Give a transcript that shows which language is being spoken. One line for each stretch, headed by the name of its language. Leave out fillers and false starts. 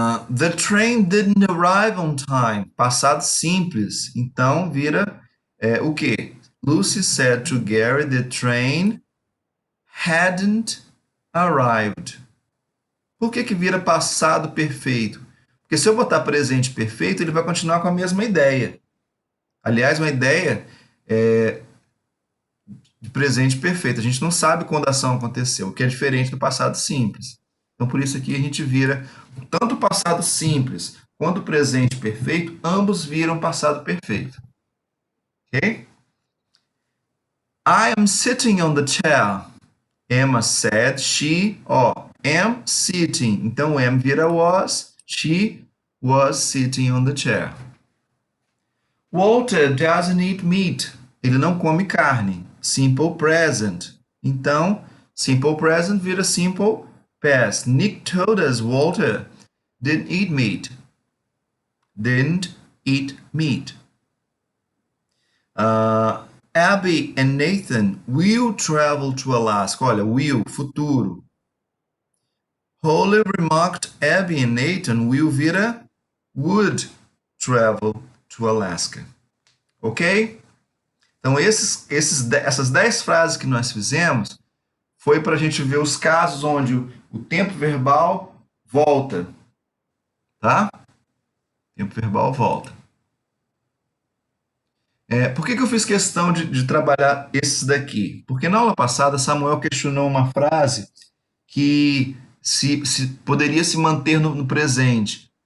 English: The train didn't arrive on time.
Portuguese: Passado simples. Então, vira o quê?
English: Lucy said to Gary the train hadn't arrived.
Portuguese: Por que vira passado perfeito? Porque se eu botar presente perfeito, ele vai continuar com a mesma ideia. Aliás, uma ideia de presente perfeito. A gente não sabe quando a ação aconteceu, o que é diferente do passado simples. Então, por isso aqui a gente vira tanto o passado simples quanto o presente perfeito, ambos viram passado perfeito. Ok?
English: I am sitting on the chair. Emma said she, am sitting.
Portuguese: Então, am vira was,
English: she was sitting on the chair. Walter doesn't eat meat.
Portuguese: Ele não come carne.
English: Simple present.
Portuguese: Então,
English: simple present vira simple past. Nick told us Walter didn't eat meat. Didn't eat meat. Abby and Nathan will travel to Alaska.
Portuguese: Olha,
English: will, futuro. Holly remarked Abby and Nathan will vira would travel to Alaska.
Portuguese: Ok? Então, essas 10 frases que nós fizemos foi para a gente ver os casos onde o tempo verbal volta. Tá? O tempo verbal volta. Por que eu fiz questão de trabalhar esses daqui? Porque na aula passada, Samuel questionou uma frase que se poderia se manter no presente.